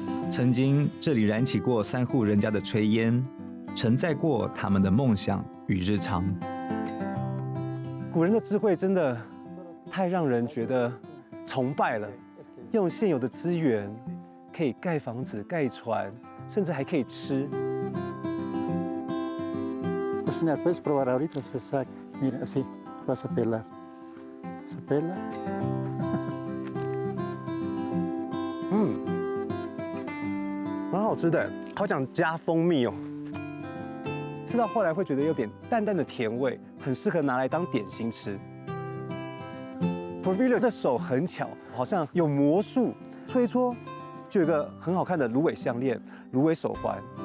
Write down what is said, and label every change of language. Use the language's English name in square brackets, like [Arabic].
[Chinese] 曾经这里燃起过3户人家的炊烟，承载过他们的梦想与日常。古人的智慧真的太让人觉得崇拜了，用现有的资源可以盖房子、盖船，甚至还可以吃。 [Spanish] Cocinar, puedes probar ahorita, se saca, mira así, vas a pelar, se pela。 [Chinese] 蛮好吃的，好想加蜂蜜哦。吃到后来会觉得有点淡淡的甜味，很适合拿来当点心吃。 Porfirio 这手很巧，好像有魔术，吹搓就有一个很好看的芦苇项链、芦苇手环。